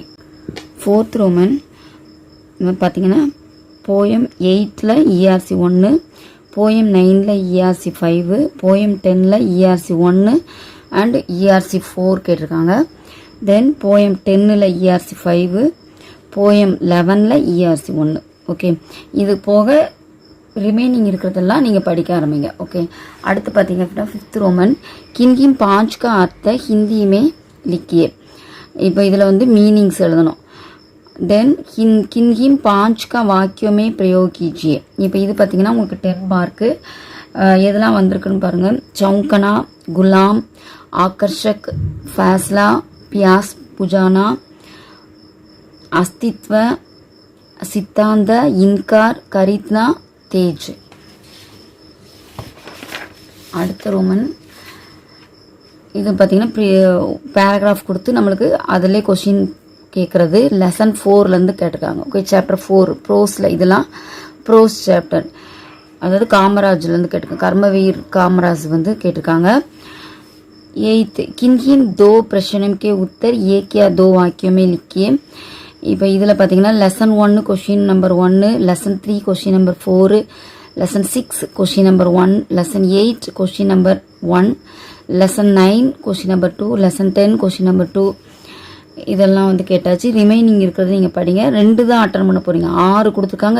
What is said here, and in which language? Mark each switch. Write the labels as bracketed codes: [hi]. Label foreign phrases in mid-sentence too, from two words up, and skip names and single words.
[en] fourth Roman [ta] பார்த்தீங்கன்னா போயம் 8ல் ERC 1, போயம் 9ல் ERC 5, போயம் 10ல் ERC 1 அண்ட் ERC 4 கேட்டிருக்காங்க. தென் போயம் 10ல் ERC 5, போயம் 11ல் ERC 1. ஓகே, இது போக ரிமைனிங் இருக்கிறதெல்லாம் நீங்கள் படிக்க ஆரம்பிங்க. ஓகே, அடுத்து பார்த்தீங்க அப்படின்னா [en] fifth Roman [hi] किन किन 5 का अर्थ हिंदी में लिखिए. [ta] இப்போ இதில் மீனிங்ஸ் எழுதணும். தென் [hi] किन किन 5 का वाक्यों में प्रयोग कीजिए. [ta] இப்போ இது பார்த்தீங்கன்னா உங்களுக்கு 10 மார்க்கு. எதெல்லாம் வந்திருக்குன்னு பாருங்கள். [hi] चौंकना, गुलाम, आकर्षक, फैसला, प्यास बुझाना, अस्तित्व, सिद्धांत, इनकार, खरीदना, तेज. [ta] அடுத்த ரோமன் இது பார்த்தீங்கன்னா பேராகிராஃப் கொடுத்து நம்மளுக்கு அதிலே கொஷின் கேட்குறது. லெசன் 4லேருந்து கேட்டிருக்காங்க. ஓகே, [en] chapter 4 prose [ta] இதெல்லாம் [en] prose chapter. [ta] அதாவது காமராஜ்லேருந்து கேட்டிருக்காங்க. கர்மவீர் காமராஜ் கேட்டிருக்காங்க. [hi] 8 किन किन 2 प्रश्नों के उत्तर एक या 2 वाक्यों में लिखिए. [ta] இப்போ இதில் பார்த்தீங்கன்னா [en] lesson 1 question number 1, lesson 3 question number 4, lesson 6 question number 1, lesson 8 question number 1, lesson 9 question number 2, lesson 10 question number 2 [ta] இதெல்லாம் கேட்டாச்சு. ரிமைனிங் இருக்கிறது நீங்கள் படிங்க. 2 தான் அட்டன் பண்ண போகிறீங்க. 6 கொடுத்துருக்காங்க.